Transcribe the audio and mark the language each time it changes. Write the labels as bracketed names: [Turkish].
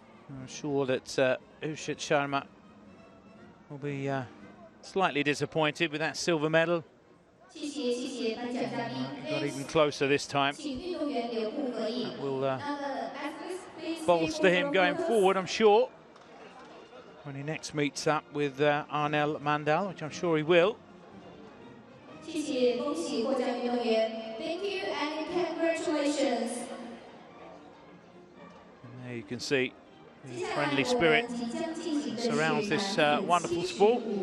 [English] I'm sure that Uchit Sharma will be slightly disappointed with that silver medal. He got even closer this time. That will bolster him going forward, I'm sure, when he next meets up with Arnel Mandal, which I'm sure he will. [Chinese] 谢谢，恭喜获奖运动员 ， [English] Thank you and congratulations. And there you can see the friendly spirit surrounds this wonderful sport.